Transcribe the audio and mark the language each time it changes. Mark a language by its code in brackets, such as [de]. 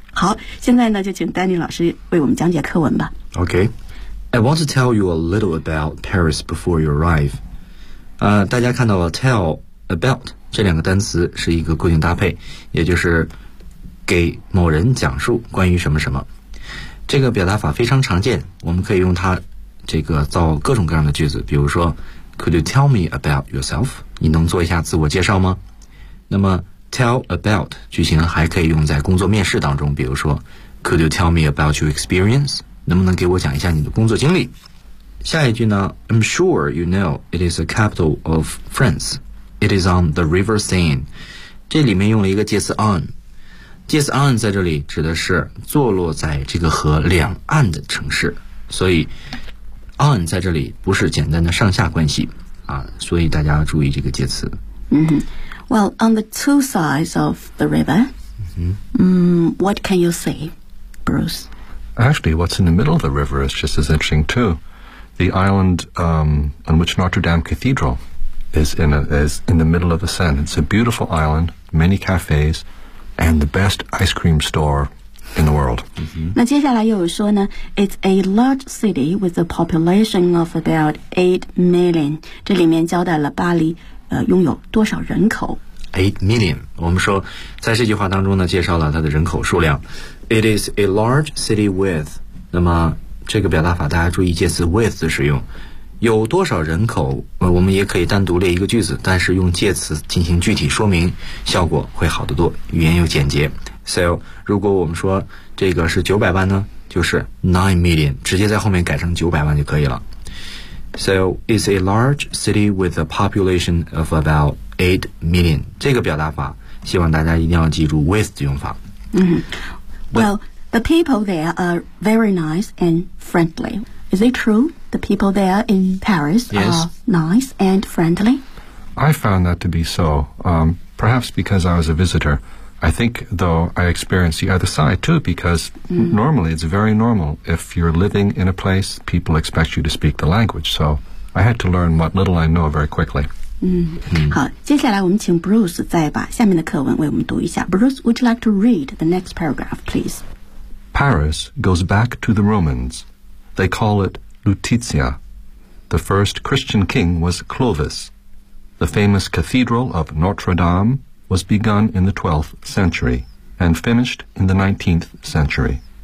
[zh] 好，现在呢，就请丹尼老师为我们讲解课文吧。 [en] Okay, I want to tell you a little about Paris before you arrive. [zh] 大家看到了 [en] tell about [zh] 这两个单词是一个固定搭配，也就是给某人讲述关于什么什么。这个表达法非常常见，我们可以用它这个造各种各样的句子，比如说 ， [en] Could you tell me about yourself? [zh] 你能做一下自我介绍吗？那么Tell about 句型还可以用在工作面试当中，比如说 [en] Could you tell me about your experience? [zh] 能不能给我讲一下你的工作经历？下一句呢， [en] I'm sure you know it is the capital of France. It is on the River Seine. [zh] 这里面用了一个介词 on， 介词 on 在这里指的是坐落在这个河两岸的城市，所以 on 在这里不是简单的上下关系啊，所以大家要注意这个介词。嗯哼。 [en] Well, on the two sides of the river,、 mm-hmm. What can you see, Bruce? Actually, what's in the middle of the river is just as interesting, too. The island、on which Notre Dame Cathedral is in the middle of the Seine. It's a beautiful island, many cafes, and the best ice cream store in the world.、 Mm-hmm. [zh] 那接下来又有说呢 [en] it's a large city with a population of about 8 million. [zh] 这里面交代了巴黎拥有多少人口 [en] ？8 million。 [zh] 我们说，在这句话当中呢，介绍了它的人口数量。 [en] It is a large city with。 [zh] 那么这个表达法，大家注意介词 with 的使用。有多少人口？我们也可以单独列一个句子，但是用介词进行具体说明，效果会好得多，语言又简洁。 So， 如果我们说这个是900万呢，就是 9 million， 直接在后面改成900万就可以了。 [en] So, it's a large city with a population of about 8 million. [zh] 这个表达法希望大家一定要记住 with 的用法。 Mm-hmm. [en] Well, the people there are very nice and friendly. Is it true the people there in Paris Yes. are nice and friendly? I found that to be so.、perhaps because I was a visitor. I think, though, I experienced the other side, too, because、mm. normally it's very normal. If you're living in a place, people expect you to speak the language. So I had to learn what little I know very quickly.、 Mm. [zh] 好，接下来我们请 Bruce 再把下面的课文为我们读一下。 [en] Bruce, would you like to read the next paragraph, please? Paris goes back to the Romans. They call it Lutetia. The first Christian king was Clovis. The famous cathedral of Notre Dame,was begun in the 12th century and finished in the 19th century.